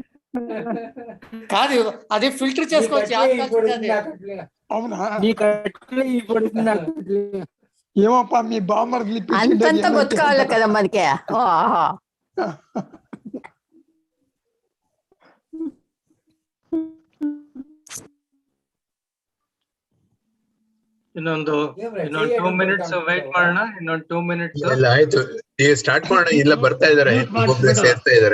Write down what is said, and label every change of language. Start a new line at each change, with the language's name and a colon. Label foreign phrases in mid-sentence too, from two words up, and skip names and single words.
Telugu: కాదు అదే ఫిల్టర్ చేసుకోవచ్చు. అవునా? ఏమప్పా మీ బామ్మర్ది అంతంత బతుకావాలి కదా మనకి. ఓహో.
Kannada: ಇನ್ನೊಂದು 2 minutes ವೇಟ್ ಮಾಡೋಣ. ಇನ್ನೊಂದು 2 minutes. ಇಲ್ಲ ಆಯ್ತು, ಈಗ ಸ್ಟಾರ್ಟ್ ಮಾಡೋಣ. ಇಲ್ಲ ಬರ್ತಾ ಇದಾರೆ, ಒಬ್ಬೊಬ್ರು ಸೇರ್ತಾ ಇದಾರೆ.